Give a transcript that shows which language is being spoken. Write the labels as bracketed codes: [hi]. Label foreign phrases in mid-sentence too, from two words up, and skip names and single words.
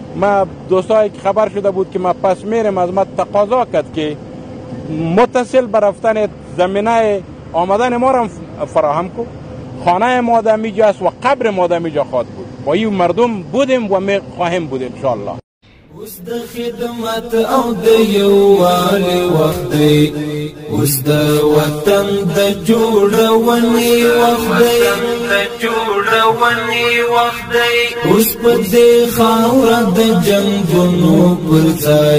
[fa] ما دوستایی که خبر شده بود که ما پس میرم از ما تقاضا کرد که متصل به رفتن زمینه آمدن ما را فراهم کو. خانه ما در میجا است و قبر ما در میجا خواهد بود. با این مردم بودیم و می خواهیم بود انشاءالله. [ps] اوس د خدمت او د یووالي وخت دی، اوس د وطن د جوړونې وخت دی، اوس په دې خاوره د جنګونو پر ځای.